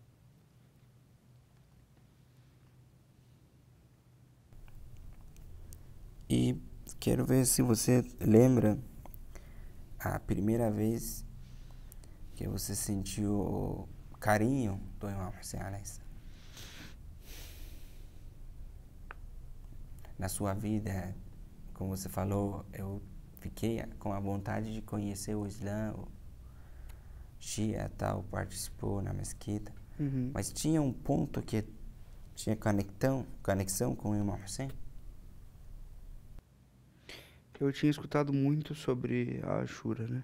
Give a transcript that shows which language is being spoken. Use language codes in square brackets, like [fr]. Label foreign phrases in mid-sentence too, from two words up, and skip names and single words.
[pt] E quero ver se você lembra a primeira vez que você sentiu o carinho do Imam Hussein [ar] عليه السلام. [pt] Na sua vida, como você falou, eu fiquei com a vontade de conhecer o Islã, o Shia tal, participou na mesquita. Uhum. Mas tinha um ponto que tinha conexão com o Imam Hussein? Eu tinha escutado muito sobre a Ashura, né?